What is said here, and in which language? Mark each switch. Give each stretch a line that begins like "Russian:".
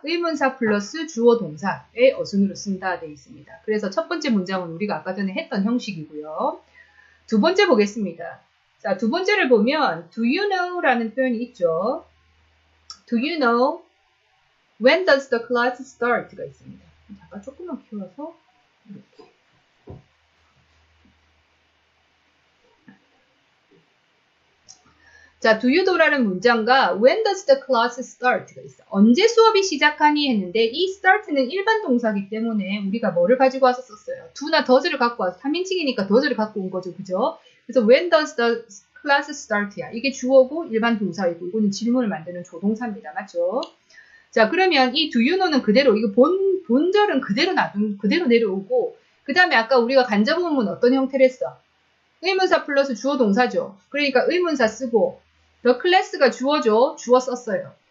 Korean: 의문사 플러스 주어 동사의 어순으로 쓴다 되어 있습니다. 그래서 첫 번째 문장은 우리가 아까 전에 했던 형식이고요. 두 번째 보겠습니다. 자, 두 번째를 보면
English: do you know
Korean: 라는 표현이 있죠.
English: Do you know when does the class start가
Korean: 있습니다. 잠깐 조금만 키워서 이렇게.
English: 자, do you know라는 문장과 when does the class start가 있어.
Korean: 언제 수업이 시작하니 했는데 이 start는 일반 동사이기 때문에 우리가 뭐를 가지고 와서 썼어요. do나 does를 갖고 와서 3인칭이니까 does를 갖고 온 거죠. 그죠?
English: 그래서 when does the class start야.
Korean: 이게 주어고 일반 동사이고 이거는 질문을 만드는 조동사입니다. 맞죠? 자, 그러면 이 do you know는 그대로 이거 본절은 그대로 내려오고 그 다음에 아까 우리가 간접 의문문 어떤 형태를 했어? 의문사 플러스 주어 동사죠. 그러니까 의문사 쓰고 the class가 주어죠. 주어 썼어요.